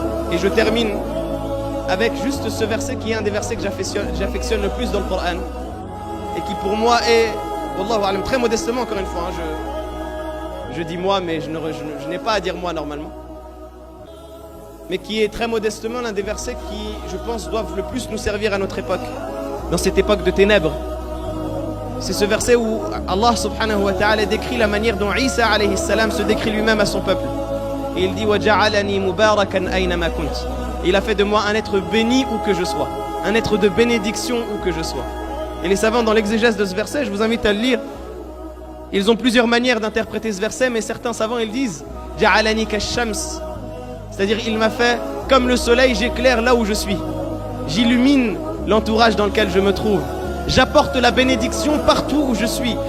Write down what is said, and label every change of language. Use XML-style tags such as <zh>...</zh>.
<fr>Et je termine avec juste ce verset qui est un des versets que j'affectionne le plus dans le Coran et qui pour moi est, wallahu alam, très modestement encore une fois, je dis moi, mais je n'ai pas à dire moi normalement, mais qui est très modestement l'un des versets qui, je pense, doivent le plus nous servir à notre époque, dans cette époque de ténèbres. C'est ce verset où Allah subhanahu wa ta'ala décrit la manière dont Isa alayhi salam se décrit lui-même à son peuple. Et il dit:</fr> <ar>وَجَعَلَنِي مُبَارَكًا أَيْنَمَا كُنْتُ.</ar> <fr>Et il a fait de moi un être béni où que je sois, un être de bénédiction où que je sois. Et les savants, dans l'exégèse de ce verset, je vous invite à le lire. Ils ont plusieurs manières d'interpréter ce verset, mais certains savants, ils disent</fr> <ar>Ja'alani kash-shams,</ar> <fr>c'est-à-dire il m'a fait comme le soleil, j'éclaire là où je suis, j'illumine l'entourage dans lequel je me trouve, j'apporte la bénédiction partout où je suis.</fr>